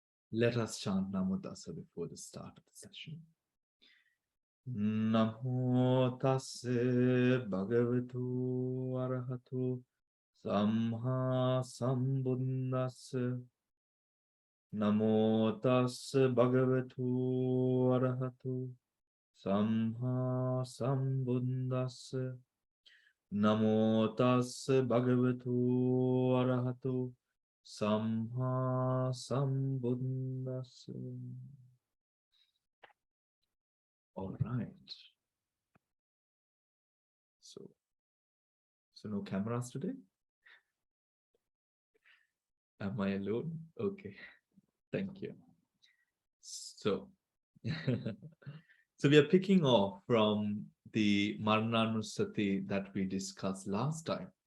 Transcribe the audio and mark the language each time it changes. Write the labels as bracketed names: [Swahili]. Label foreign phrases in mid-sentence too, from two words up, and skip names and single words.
[English] Let us chant [Pali] Namo Tassa [English] before the start of the session. [Pali] Namo Tassa Bhagavatu Arahato Samma Sambuddhassa. Namo Tassa Bhagavatu Arahato Samma Sambuddhassa. Namo Tassa Bhagavatu Arahato Samma Sambuddhassa. [English] All right. So no cameras today? Am I alone? Okay. Thank you. So, so we are picking off from the Marananusati that we discussed last time.